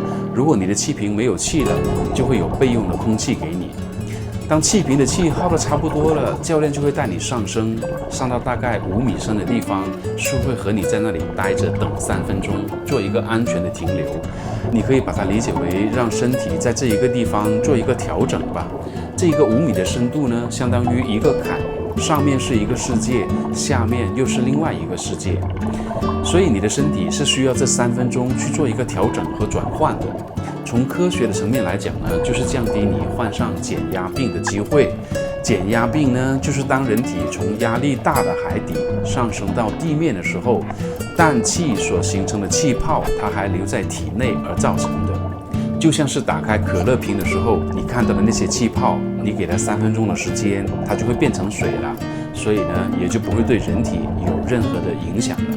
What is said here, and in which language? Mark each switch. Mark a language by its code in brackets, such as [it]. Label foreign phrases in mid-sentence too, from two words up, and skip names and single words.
[zh] 如果你的氣瓶沒有氣了，就會有備用的空氣給你。當氣瓶的氣耗得差不多了，教練就會帶你上升，上到大概5米深的地方，是會和你在那裡待着等3分鐘，做一個安全的停留。你可以把它理解為讓身體在這一個地方做一個調整吧。這一個5米的深度呢，相當於一個坎，上面是一個世界，下面又是另外一個世界。所以你的身體是需要這3分鐘去做一個調整和轉換的。從科學的層面來講呢，就是降低你患上減壓病的機會。減壓病呢，就是當人體從壓力大的海底上升到地面的時候，氮氣所形成的氣泡，它還留在體內而造成的。就像是打開可樂瓶的時候，你看到的那些氣泡，你給它3分鐘的時間，它就會變成水了，所以呢，也就不會對人體有任何的影響了。